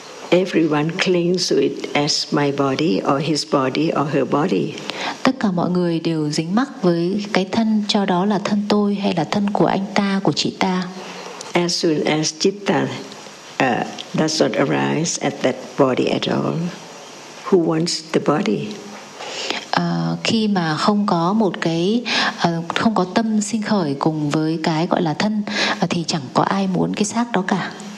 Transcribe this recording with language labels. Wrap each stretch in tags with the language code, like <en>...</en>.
<en>Everyone clings to it as my body or his body or her body.</en> <vi>Tất cả mọi người đều dính mắc với cái thân, cho đó là thân tôi hay là thân của anh ta, của chị ta.</vi> <en>As soon as citta does not arise at that body at all, who wants the body?</en> <vi>Khi mà không có một cái không có tâm sinh khởi cùng với cái gọi là thân thì chẳng có ai muốn cái xác đó cả.</vi>